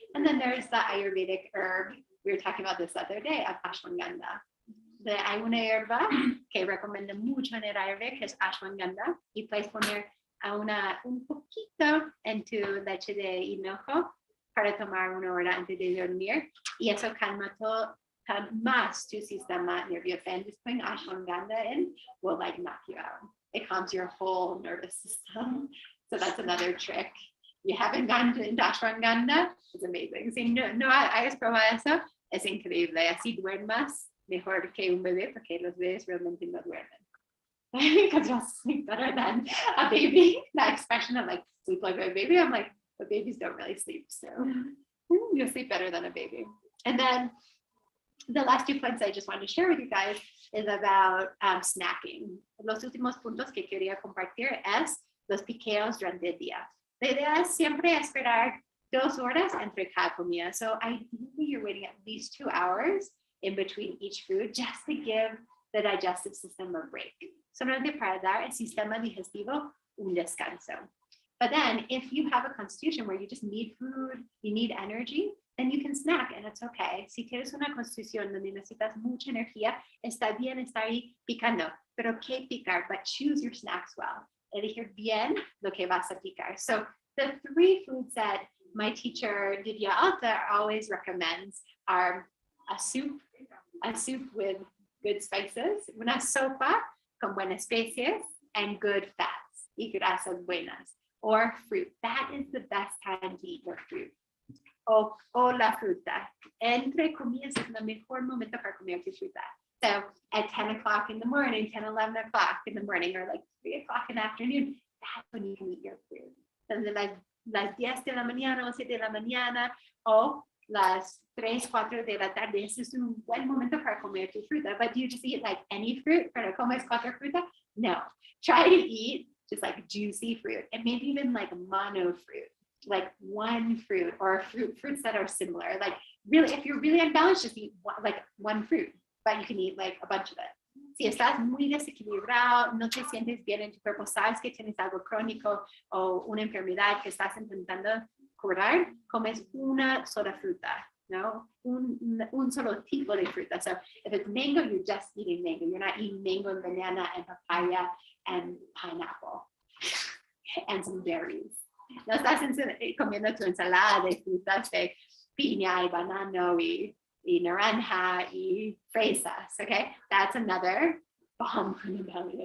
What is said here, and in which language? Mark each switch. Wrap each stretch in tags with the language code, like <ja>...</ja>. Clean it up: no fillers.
<en>And then there's the Ayurvedic herb. We were talking about this the other day, ashwagandha.</en> <es>Hay una hierba que recomiendo mucho en el Ayurveda, que es ashwagandha, y puedes poner un poquito en tu leche de hinojo para tomar 1 hora antes de dormir, y eso calma más tu sistema nervioso.</es> <en>And just putting ashwagandha in will like knock you out. It calms your whole nervous system. So that's another trick. You haven't gone into ashwagandha, it's amazing.</en> <es>Si no hayas probado eso, es increíble. Así duermas mejor que un bebé, porque los bebés realmente no duermen.</es> <en>Because you'll sleep better than a baby. That expression of like sleep like a baby, I'm like, but babies don't really sleep, so you'll sleep better than a baby. And then the last 2 points I just wanted to share with you guys is about snacking.</en> <es>Los últimos puntos que quería compartir es los piqueos durante el día. La idea es siempre esperar 2 horas entre cada comida.</es> <en>So ideally you're waiting at least 2 hours in between each food just to give the digestive system a break.</en> <es>Solamente para dar el sistema digestivo un descanso.</es> <en>But then if you have a constitution where you just need food, you need energy, then you can snack and it's okay.</en> <es>Si tienes una constitución donde necesitas mucha energía, está bien estar ahí picando, pero ¿qué picar?</es> <en>But choose your snacks well.</en> <es>Elegir bien lo que vas a picar.</es> <en>So the 3 foods that my teacher, Divya Alta, always recommends are a soup with good spices,</en> <es>una sopa con buenas especies,</es> <en>and good fats</en> <es>y grasas buenas,</es> <en>or fruit. That is the best time to eat your fruit.</en> <es>O la fruta. Entre comidas es el mejor momento para comer tu fruta.</es> <en>So at 10 o'clock in the morning, 10, 11 o'clock in the morning, or like 3 o'clock in the afternoon, that's when you can eat your fruit.</en> <es>Entonces las 10 de la mañana o 7 de la mañana o las 3, 4 de la tarde, ese es un buen momento para comer tu fruta.</es> <en>But do you just eat like any fruit</en> <es>para comer cualquier fruta?</es> <en>No. Try to eat just like juicy fruit and maybe even like mono fruit, like one fruit or fruits that are similar. Like really, if you're really unbalanced, just eat one fruit, but you can eat like a bunch of it.</en> <es>Si estás muy desequilibrado, no te sientes bien en tu cuerpo, sabes que tienes algo crónico o una enfermedad que estás intentando curar, comes una sola fruta, no? Un solo tipo de fruta.</es> <en>So if it's mango, you're just eating mango. You're not eating mango and banana and papaya and pineapple and some berries.</en> <es>No estás comiendo tu ensalada de frutas de piña y banano y naranja y fresas, okay?</es> <en>That's another bomb from the belly.</en>